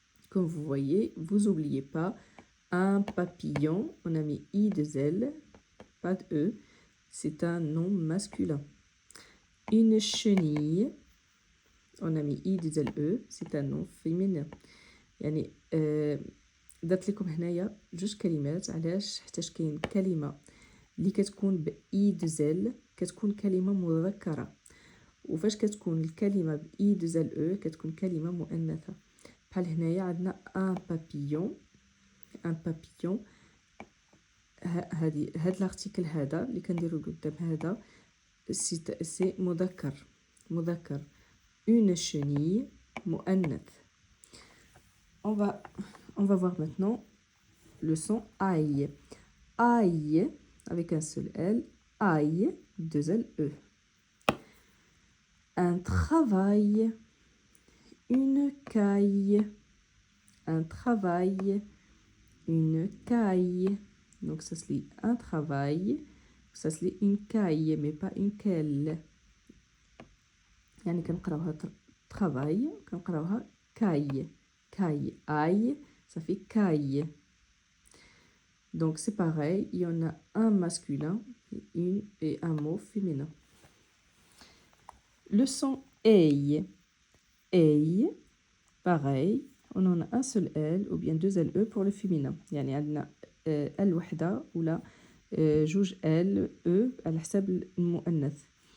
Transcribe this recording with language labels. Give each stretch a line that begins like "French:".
French: Comme vous voyez, vous n'oubliez pas, un papillon, on a mis I de L, pas de E, c'est un nom masculin. Une chenille, on a mis I de L, E, c'est un nom féminin.
Arabic: يعني درت لكم هنايا جوج كلمات علاش حيتاش كاين كلمه اللي كتكون باي دو زل كتكون كلمه مذكره وفاش كتكون الكلمه باي دو زل او كتكون كلمه مؤنثه بحال هنايا عندنا ان بابيون هاد الارتيكل هذا اللي كنديرو قدام هذا سي مذكر une chenille مؤنث.
French: On va voir maintenant le son aïe. Aïe, avec un seul L. Aïe, 2 L, E. Un travail. Une caille. Un travail. Une caille. Donc ça se lit un travail. Ça se lit une caille, mais pas une quelle.
Arabic: يعني كنقراوها travail, كنقراوها caille.
French: Caille, aïe, ça fait caille. Donc c'est pareil, il y en a un masculin et un mot féminin. Le son aïe. Aïe, pareil, on en a un seul L ou bien 2 LE pour le féminin.
Arabic: يعني عندنا L وحدة ولا جوج L E على حساب المؤنث.